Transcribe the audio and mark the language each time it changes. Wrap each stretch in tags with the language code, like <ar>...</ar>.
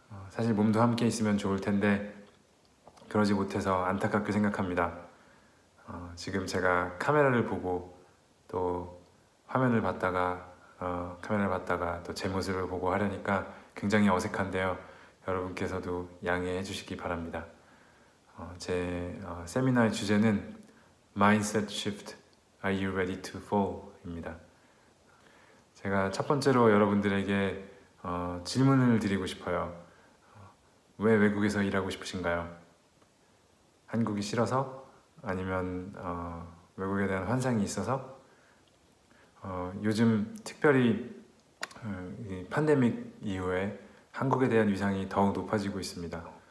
<ko>사실 몸도 함께 있으면 좋을 텐데 그러지 못해서 안타깝게 생각합니다. 지금 제가 카메라를 보고 또 화면을 봤다가 카메라를 봤다가 또 제 모습을 보고 하려니까 굉장히 어색한데요. 여러분께서도 양해해 주시기 바랍니다. 제 세미나의 주제는</ko> <en>Mindset Shift, Are You Ready to Fall?</en> <ko>입니다. 제가 첫 번째로 여러분들에게 질문을 드리고 싶어요. 왜 외국에서 일하고 싶으신가요? 한국이 싫어서? 아니면 외국에 대한 환상이 있어서? 요즘 특별히 이 팬데믹 이후에 한국에 대한 위상이 더욱 높아지고 있습니다.</ko>